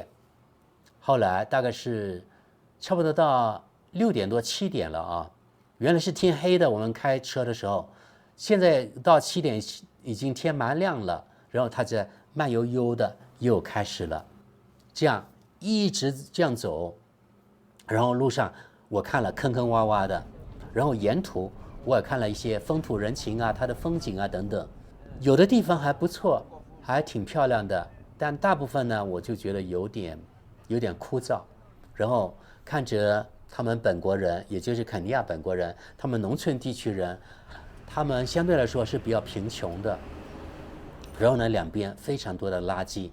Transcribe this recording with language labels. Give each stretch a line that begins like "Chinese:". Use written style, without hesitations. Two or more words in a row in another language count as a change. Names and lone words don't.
Chinese: 後來大概是差不多到6點多7點了啊，原來是天黑的，我們開車的時候，現在到7點已經天蠻亮了，然後他就慢悠悠的又開始了，這樣一直這樣走，然後路上我看了坑坑洼洼的，然後沿途我也看了一些風土人情啊，它的風景啊等等，有的地方還不錯，還挺漂亮的，但大部分呢我就覺得有點枯燥。然後看着他們本國人，也就是肯尼亞本國人，他們農村地区人，他們相对來說是比較貧窮的，然後呢兩邊非常多的垃圾。